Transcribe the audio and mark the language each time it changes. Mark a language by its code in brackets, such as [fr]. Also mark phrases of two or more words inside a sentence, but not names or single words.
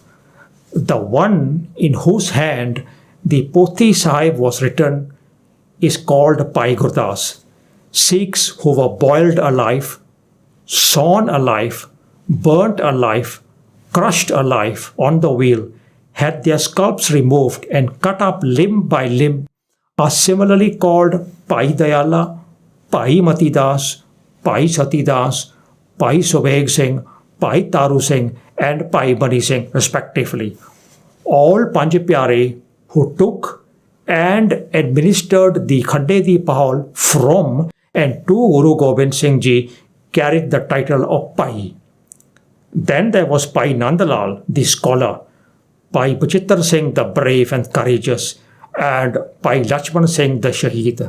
[en] The one in whose hand the Pothi Sahib was written is called Bhai Gurdas. Sikhs who were boiled alive, sawn alive, burnt alive, crushed alive on the wheel, had their scalps removed and cut up limb by limb, are similarly called Bhai Dayala, Bhai Matidas, Bhai Satidas, Bhai Subheg Singh, Bhai Taru Singh, and Bhai Mani Singh, respectively. All Panj Pyare who took and administered the Khande Di Pahal from and to Guru Gobind Singh Ji carried the title of Bhai. Then there was Bhai Nandalal, the scholar, Bhai Bachittar Singh, the brave and courageous, and Bhai Lakshman Singh, the Shaheed.